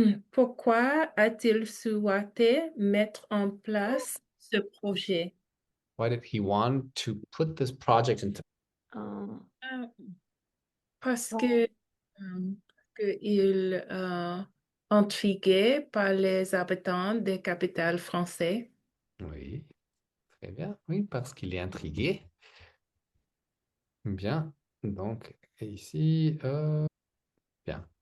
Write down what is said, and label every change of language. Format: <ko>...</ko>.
<fr>Pourquoi a-t-il souhaité mettre en place ce projet?</fr> <en>Why did he want to put this project into?</en> <fr>Parce que il intrigué par les habitants des capitales françaises. Oui, très bien. Oui, parce qu'il est intrigué. Bien. Donc, ici, bien.</fr>